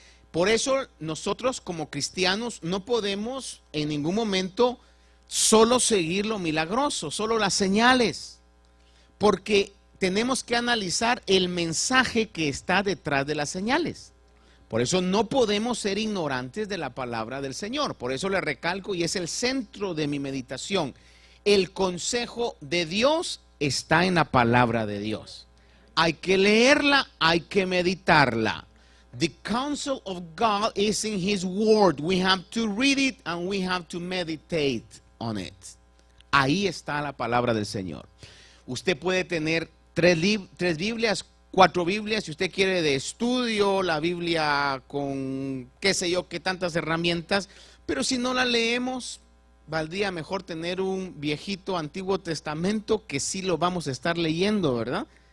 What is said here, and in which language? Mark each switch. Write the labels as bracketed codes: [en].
[es] Por eso nosotros como cristianos no podemos en ningún momento solo seguir lo milagroso, solo las señales, porque tenemos que analizar el mensaje que está detrás de las señales. Por eso no podemos ser ignorantes de la palabra del Señor. Por eso le recalco, y es el centro de mi meditación, el consejo de Dios está en la palabra de Dios. Hay que leerla, hay que meditarla. [en] The counsel of God is in His word. We have to read it and we have to meditate on it. [es] Ahí está la palabra del Señor. Usted puede tener tres Biblias, 4 Biblias, si usted quiere, de estudio, la Biblia con qué sé yo, qué tantas herramientas, pero si no la leemos, valdría mejor tener un viejito Antiguo Testamento que sí lo vamos a estar leyendo, ¿verdad?